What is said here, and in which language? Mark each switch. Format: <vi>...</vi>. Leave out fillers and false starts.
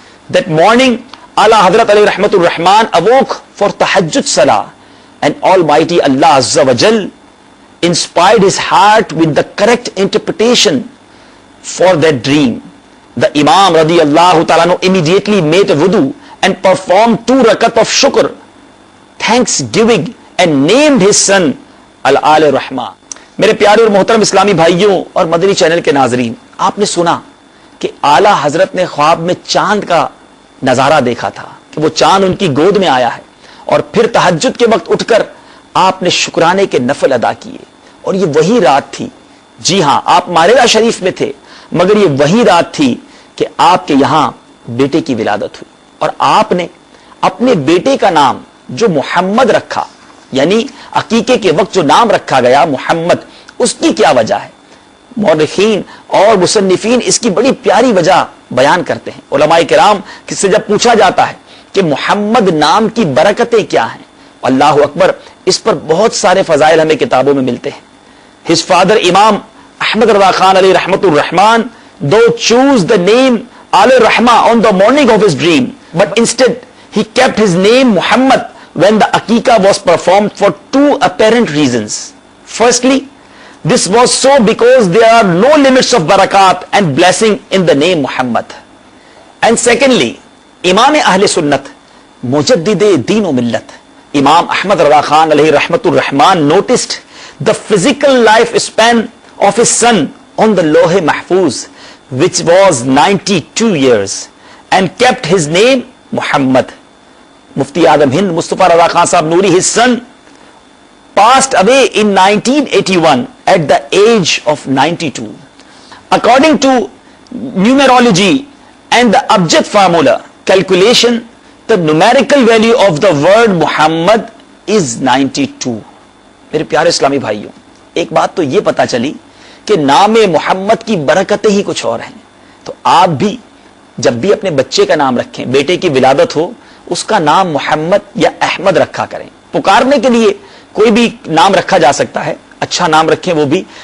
<en>That morning, Ala Hazrat Ali Rahmatur Rahman awoke for Tahajjud Salah, and Almighty Allah Azza wa Jal inspired his heart with the correct interpretation for that dream. The Imam radiyallahu ta'ala immediately made a wudu and performed 2 rakat of shukr, thanksgiving, and named his son Al-Al Rahman.</en> <ur>میرے پیارے اور محترم اسلامی بھائیوں اور مدنی channel کے ناظرین، آپ نے سنا کہ اعلیٰ حضرت نے خواب میں چاند کا نظارہ دیکھا تھا کہ وہ چاند ان کی گود میں آیا ہے، اور پھر تہجد کے وقت اٹھ کر آپ نے شکرانے کے نفل ادا کیے، اور یہ وہی رات تھی، جی ہاں آپ ماریرا شریف میں تھے، مگر یہ وہی رات تھی کہ آپ کے یہاں بیٹے کی ولادت ہوئی، اور آپ نے اپنے بیٹے کا نام جو محمد رکھا، یعنی عقیقے کے وقت جو نام رکھا گیا محمد، اس کی کیا وجہ ہے؟ مورخین اور مصنفین اس کی بڑی پیاری وجہ بیان کرتے ہیں۔ علماء کرام کس سے جب پوچھا جاتا ہے کہ محمد نام کی برکتیں کیا ہیں، اللہ اکبر، اس پر بہت سارے فضائل ہمیں کتابوں میں ملتے ہیں۔</ur> <en>His father Imam Ahmad Rida Khan Ali Rahmatur Rahman though chose the name Al-Rahma on the morning of his dream, but instead he kept his name Muhammad when the Aqiqah was performed for 2 apparent reasons. Firstly, this was so because there are no limits of barakat and blessing in the name Muhammad. And secondly, Imam Ahl Sunnat, Mujaddid Deen o Millat, Imam Ahmad Rida Khan alayhi Rahmatur Rahman noticed the physical life span of his son on the Lawh Mahfuz, which was 92 years, and kept his name Muhammad. Mufti Azam Hind Mustafa Raza Khan Sahab Noori, his son, passed away in 1981 at the age of 92. According to numerology and the abjad formula calculation, the numerical value of the word Muhammad is 92.</en> <ur>میرے پیارے اسلامی بھائیوں، ایک بات تو یہ پتا چلی کہ نام محمد کی برکتیں ہی کچھ اور ہیں، تو آپ بھی جب بھی اپنے بچے کا نام رکھیں، بیٹے کی ولادت ہو، اس کا نام محمد یا احمد رکھا کریں۔ پکارنے کے لیے کوئی بھی نام رکھا جا سکتا ہے، اچھا نام رکھیں وہ بھی،</ur>